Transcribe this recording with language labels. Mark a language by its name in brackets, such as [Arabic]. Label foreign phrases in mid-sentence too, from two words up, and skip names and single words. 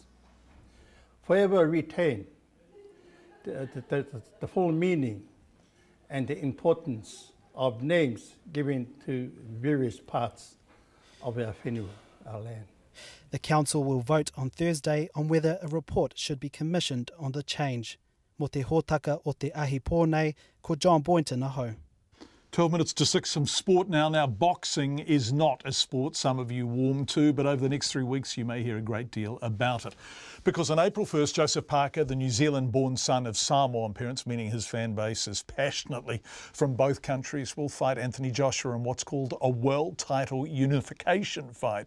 [English] Forever retain the full meaning and the importance of names given to various parts of our whenua, our land. The council will vote on Thursday on whether a report should be commissioned on the change. [Māori] Mo te hōtaka o te ahi pōnei, ko John Boynton aho. [English] 12 minutes to 6, some sport now. Now, boxing is not a sport some of you warm to, but over the next 3 weeks you may hear a great deal about it. Because on April 1st, Joseph Parker, the New Zealand-born son of Samoan parents, meaning his fan base is passionately from both countries, will fight Anthony Joshua in what's called a world title unification fight.